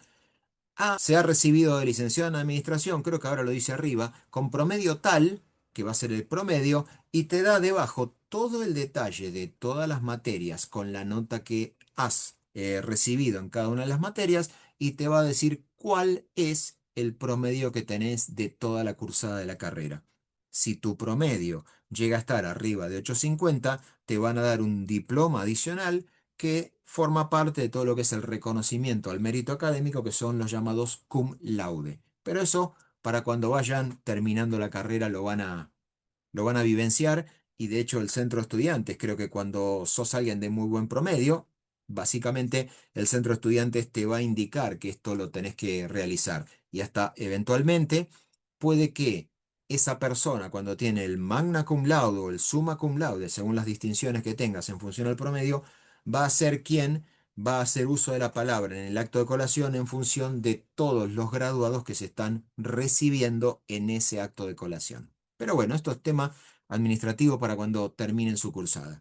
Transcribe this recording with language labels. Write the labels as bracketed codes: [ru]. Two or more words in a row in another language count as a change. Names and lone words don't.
[es] Se ha recibido de licenciado en administración, creo que ahora lo dice arriba, con promedio tal, que va a ser el promedio, y te da debajo todo el detalle de todas las materias con la nota que has recibido en cada una de las materias y te va a decir cuál es el promedio que tenés de toda la cursada de la carrera. Si tu promedio llega a estar arriba de 8,50, te van a dar un diploma adicional que forma parte de todo lo que es el reconocimiento al mérito académico, que son los llamados [la] cum laude. [es] Pero eso, para cuando vayan terminando la carrera, lo van a vivenciar. Y de hecho el centro de estudiantes, creo que cuando sos alguien de muy buen promedio, básicamente el centro de estudiantes te va a indicar que esto lo tenés que realizar. Y hasta eventualmente puede que esa persona, cuando tiene el [la] magna cum laude [es] o el [la] summa cum laude, [es] según las distinciones que tengas en función al promedio, va a ser quien va a hacer uso de la palabra en el acto de colación en función de todos los graduados que se están recibiendo en ese acto de colación. Pero bueno, esto es tema administrativo para cuando terminen su cursada.